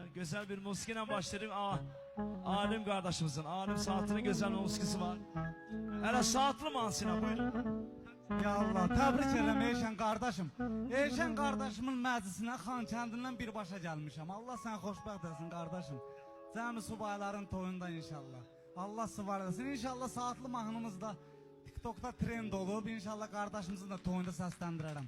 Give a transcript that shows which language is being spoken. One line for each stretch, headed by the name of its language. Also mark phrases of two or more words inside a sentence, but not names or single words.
Turkish: güzel bir musikiyle başlayalım. Alim kardeşimizin, Alim Saatinin güzel musikisi var. Hele saatli mansına buyurun. Ya Allah,
Azerbaijani: təbrik edirəm Eyşən qardaşım. Eyşən qardaşımın məclisinə Xankəndindən birbaşa gəlmişəm. Allah sən xoşbəxt etsin qardaşım. Cəmi subayların toyunda inşallah. Allah sıvar etsin. İnşallah saatli mahnımız da TikTok'da trend olub. İnşallah qardaşımızın da toyunda səsləndirərəm.